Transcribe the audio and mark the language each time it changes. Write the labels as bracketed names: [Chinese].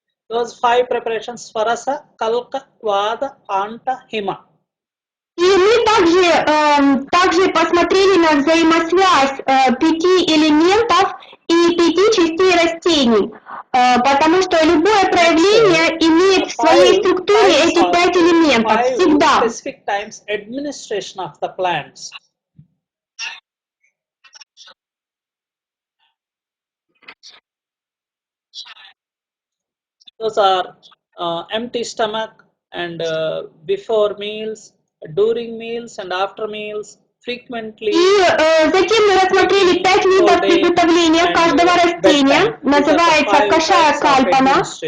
[English] Those 5 preparations: Swarasa, Kalka, Vada, Anta, Hima. [Russian] И мы также посмотрели на взаимосвязь 5 элементов и 5 частей растений, потому что любое проявление имеет в своей структуре эти 5 элементов всегда. [English] Specific times administration of the plants. Those are empty stomach and before meals, during meals and after meals, frequently. [Russian] И затем мы рассмотрели 5 видов приготовления каждого растения, называется кашая кальпана.